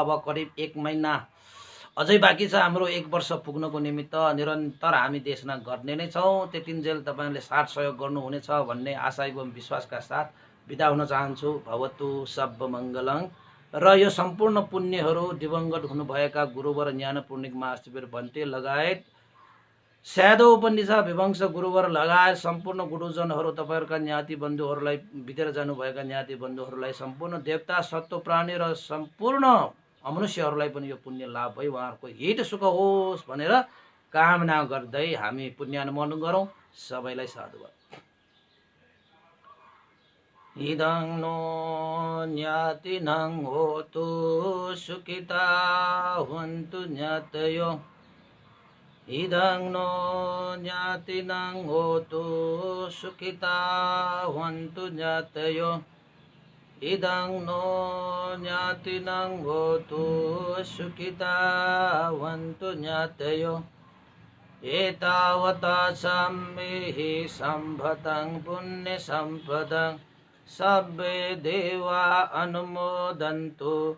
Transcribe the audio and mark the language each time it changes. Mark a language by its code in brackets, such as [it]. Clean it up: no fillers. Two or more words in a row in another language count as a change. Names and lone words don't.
[ne] अब करिब 1 महिना अझै बाँकी छ हाम्रो 1 वर्ष पुग्नको निमित्त। निरन्तर हामी देशना गर्ने नै छौँ। त्यतिन्जेल तपाईँहरूले साथ सहयोग गर्नुहुनेछ भन्ने आशा एवं विश्वासका साथ बिदा हुन चाहन्छु। [pi] भवतु सब मङ्गलङ। [ne] र यो सम्पूर्ण पुण्यहरू दिवंगत हुनुभएका गुरुवर ज्ञानपूर्णिक महाशिविर भन्टे लगायत स्यादो उपनिषा विवंश गुरुवर लगायत सम्पूर्ण गुरुजनहरू, तपाईँहरूका ज्ञाति बन्धुहरूलाई, बितेर जानुभएका ज्ञाति बन्धुहरूलाई, सम्पूर्ण देवता सत्व प्राणी र सम्पूर्ण मनुष्यहरूलाई पनि यो पुण्य लाभ भई उहाँहरूको हित सुख होस् भनेर कामना गर्दै हामी पुण्यानुमोदन गरौँ। सबैलाई साधुवाद। [pi] इदं नो ज्ञातिनं होतु सुखिता हन्तु ज्ञातयो इदं नो ज्ञातिनं होतु सुखिता हन्तु ज्ञातयो इदं नो ज्ञातिनं होतु सुखिता हन्तु ज्ञातयो एतावता सम्मेहि सम्भतं पुण्यसम्पदं सब्बे देवा अनुमोदन्तु